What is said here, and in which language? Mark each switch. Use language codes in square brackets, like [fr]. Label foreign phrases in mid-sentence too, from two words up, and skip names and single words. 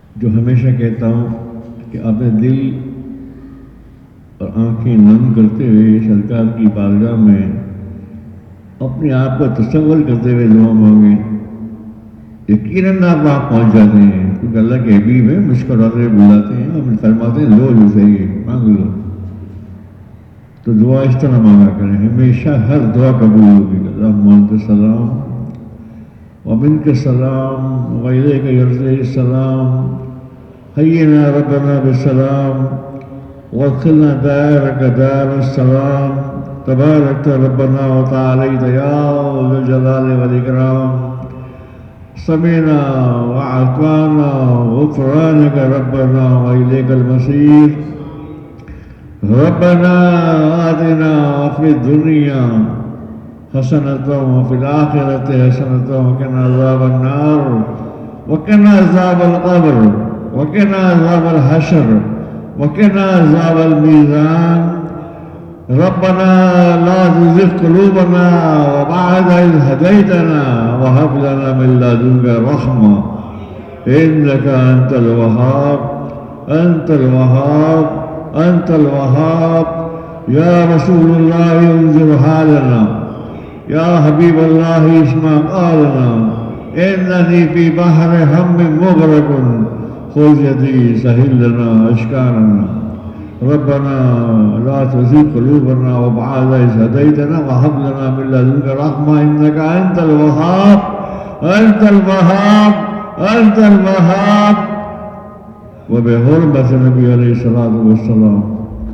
[ur] جو ہمیشہ کہتا ہوں کہ اپنے دل اور آنکھیں نم کرتے ہوئے سرکار کی بارگاہ میں اپنے آپ کو تصور کرتے ہوئے دعا مانگے، یقیناً آپ وہاں پہنچ جاتے ہیں. کیونکہ اللہ کے حبیب ہے، مسکراتے بلاتے ہیں اور فرماتے ہیں لو جو چاہیے مانگ لو. تو دعا اس طرح مانگا کریں، ہمیشہ ہر دعا قبول ہوگی. [ar] اللهم السلام ومنك السلام وإليك يرجع السلام حينا ربنا بالسلام وأدخلنا دارك دار السلام تباركت ربنا وتعاليت يا ذو الجلال والإكرام سمعنا وأطعنا غفرانك ربنا وإليك المصير ربنا آتنا في الدنيا حسنة وفي الآخرة حسنة وقنا عذاب النار وقنا عذاب القبر وقنا عذاب الحشر وقنا عذاب الميزان ربنا لا تزغ قلوبنا وبعد إذ هديتنا وهب لنا من لدنك رحمة إنك أنت الوهاب أنت الوهاب أنت الوهاب. يا رسول الله انظر حالنا يا حبيب الله اسمع قالنا إنني في بحر هم مغرق خذ يدي سهل لنا أشكالنا ربنا لا تزغ قلوبنا وبعد إذ هديتنا وهب لنا من لدنك رحمة إنك أنت الوهاب أنت الوهاب أنت الوهاب. وبحرمة النبي عليه الصلاة والسلام.